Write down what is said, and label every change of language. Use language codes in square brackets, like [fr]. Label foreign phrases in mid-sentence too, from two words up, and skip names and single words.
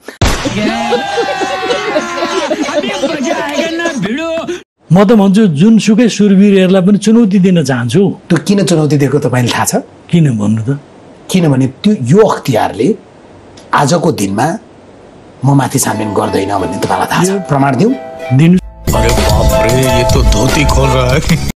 [ne] म त भन्छु जुनसुकै सुरवीरहरूलाई पनि चुनौती दिन चाहन्छु। त्यो किन चुनौती दिएको तपाईँलाई थाहा छ? किन भन्नु त? किनभने त्यो यो अख्तियारले आजको दिनमा म माथि छानबिन गर्दैन भन्ने तपाईँलाई थाहा छ। प्रमाण दिउँ? [hi] अरे बाप रे, ये तो धोती खोल रहा है।